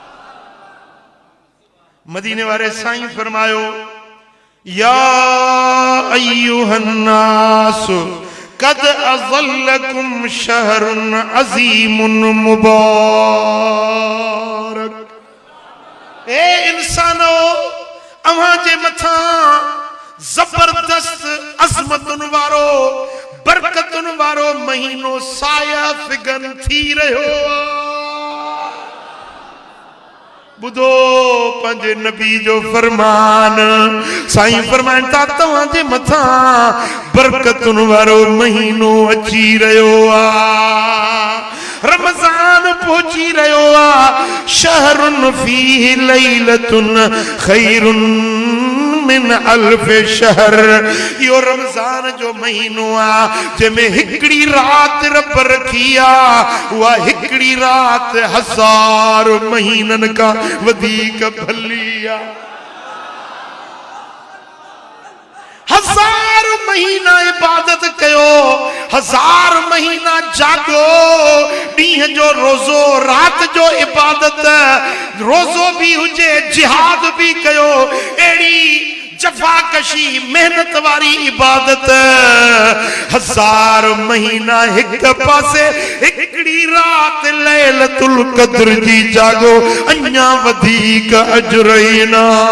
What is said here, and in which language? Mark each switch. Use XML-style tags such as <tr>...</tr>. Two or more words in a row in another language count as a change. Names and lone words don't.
<sd>मदीने वारे साईं फरमायो</sd> <ar>يا أيها الناس قد أظلكم شهر عظيم مبارك</ar> <sd>ए इंसानो अव्हां जे मथा जबरदस्त अज़मतुन वारो बरकतुन वारो महीनो साया फिगन थी रहो बुधो पंजे नबी जो फरमान साईं फरमान ता तवां जे मथा बरकतुन वारो महीनो अची रहो आ रमजान पहुंची रहो आ</sd> <ar>شهر فيه ليلة خير من ألف شهر.</ar> <sd>यो रमजान जो महीनो आ जंहिंमें हिकड़ी रात रब रखी आ उहा हिकड़ी रात 1000 महीनन का वधीक भली आ। 1000 महीना इबादत कयो, 1000 महीना जागो, डीह जो रोजो रात जो इबादत, रोजो भी हुजे जिहाद भी कयो, एड़ी जफाकशी मेहनत वारी इबादत। 1000 महीना एक पासे हिकड़ी रात लैलतुल कद्र जी जागो, अञा वधीक अजर ना।</sd>